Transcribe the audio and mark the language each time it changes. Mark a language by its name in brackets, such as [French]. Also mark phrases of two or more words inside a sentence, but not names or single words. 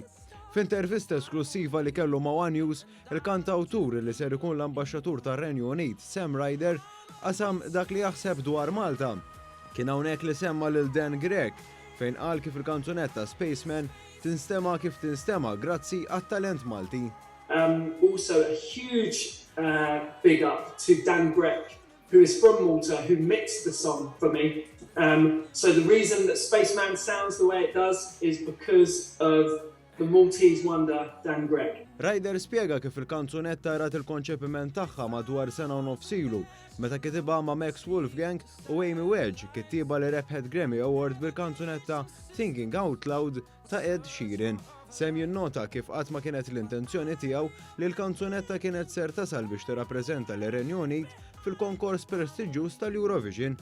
[Maltese] F'intervista esklusiva li kellu ma' One News, il-kantawtur li ser ikun l-ambaxxatur tar-Renju Unit, Sam Ryder, qasam dak li jaħseb dwar Malta. Kien hawnhekk li semma lil Dan Grek fejn qal kif il-kanzunetta Spaceman tinstema kif tinstema grazzi għat-talent Malti. [English] Also a huge big up to Dan Grek, who is from Malta, who mixed the song for me. So the reason that Spaceman sounds the way it does is because of the Maltese wonder, Dan Grek. [Maltese] Ryder spiega kif il-kanzunetta rat il-konċepiment tagħha madwar sena u nofsilu, meta kitibha ma' Max Wolfgang u Amy Wedge, kittiba li rebħet Grammy Award bil-kanzunetta Thinking Out Loud ta' Ed Sheeran. Sam jinnota kif qatt ma kienet l-intenzjoni tiegħu li l-kanzunetta kienet ser tasal biex tirrappreżenta l-Renju Unit fil-konkors prestiġjuż tal-Eurovision.